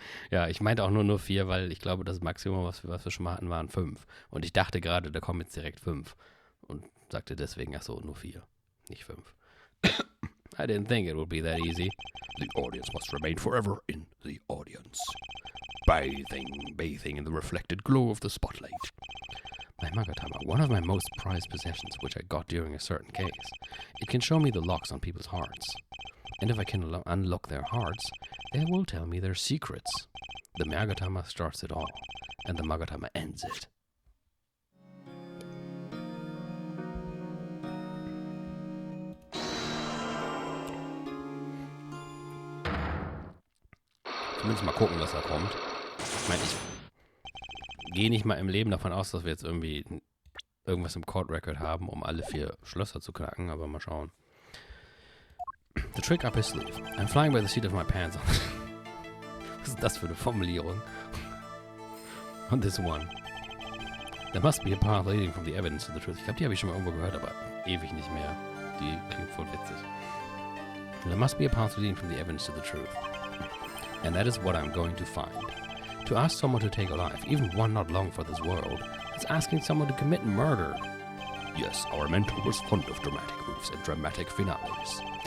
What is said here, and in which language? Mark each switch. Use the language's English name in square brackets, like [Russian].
[German] Ja, ich meinte auch nur 4, weil ich glaube, das Maximum, was wir schon mal hatten, waren 5. Und ich dachte gerade, da kommen jetzt direkt 5. Und sagte deswegen, ach so, nur 4, nicht 5. [English] I didn't think it would be that easy. The audience must remain forever in the audience. Bathing in the reflected glow of the spotlight. My Magatama, one of my most prized possessions, which I got during a certain case. It can show me the locks on people's hearts. And if I can unlock their hearts, they will tell me their secrets. The Magatama starts it all, and the Magatama ends it. [German] zumindest mal gucken, was da kommt. Ich meine, ich gehe nicht mal im Leben davon aus, dass wir jetzt irgendwie irgendwas im Court Record haben, um alle 4 Schlösser zu knacken, aber mal schauen. [English] The trick up his sleeve. I'm flying by the seat of my pants. [German] Was ist das für eine Formulierung? [English] On this one. There must be a path leading from the evidence to the truth. [German] Ich glaube, die habe ich schon mal irgendwo gehört, aber ewig nicht mehr. Die klingt voll witzig. [English] There must be a path leading from the evidence to the truth. And that is what I'm going to find. To ask someone to take a life, even one not long for this world, is asking someone to commit murder. Yes, our mentor was fond of dramatic moves and dramatic finales.